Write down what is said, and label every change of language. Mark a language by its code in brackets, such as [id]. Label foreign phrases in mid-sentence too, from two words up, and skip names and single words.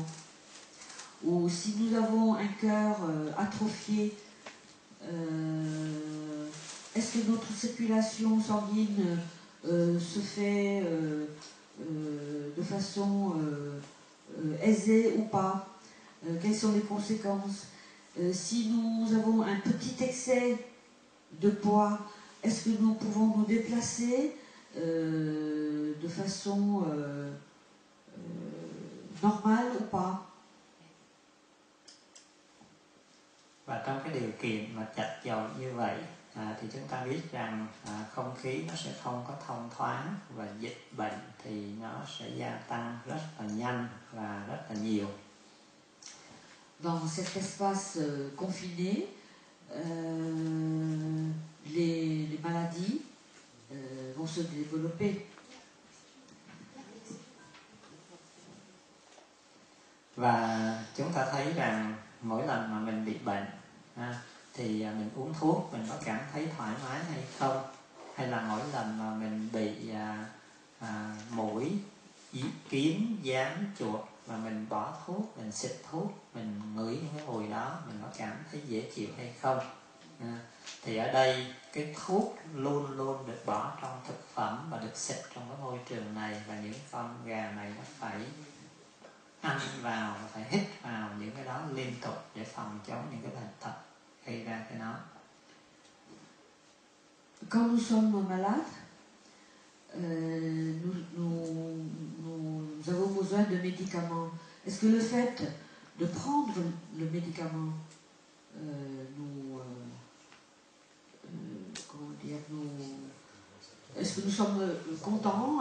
[fr] Ou si nous avons un cœur atrophié, est-ce que notre circulation sanguine se fait de façon aisée ou pas? Quelles sont les conséquences? Si nous avons un petit excès de poids, est-ce que nous pouvons nous déplacer de façon normale ou pas? [vi] Và trong cái điều kiện mà chật chội như vậy thì chúng ta biết rằng không khí nó sẽ không có thông thoáng và dịch bệnh thì nó sẽ gia tăng rất là nhanh và rất là nhiều. [fr] Dans cet espace confiné, les maladies vont se développer. [vi] Và chúng ta thấy rằng mỗi lần mà mình bị bệnh thì mình uống thuốc mình có cảm thấy thoải mái hay không, hay là mỗi lần mà mình bị muỗi, kiến, gián, chuột và mình bỏ thuốc, mình xịt thuốc, mình ngửi những cái mùi đó mình có cảm thấy dễ chịu hay không. Thì ở đây cái thuốc luôn luôn được bỏ trong thực phẩm và được xịt trong cái môi trường này, và những con gà này nó phải ăn vào và phải hít vào những cái đó liên tục để phòng chống những cái bệnh tật gây ra cái nó. [fr] Quand nous sommes malades, nous avons besoin de médicaments. Est-ce que le fait de prendre le médicament est-ce que nous sommes contents?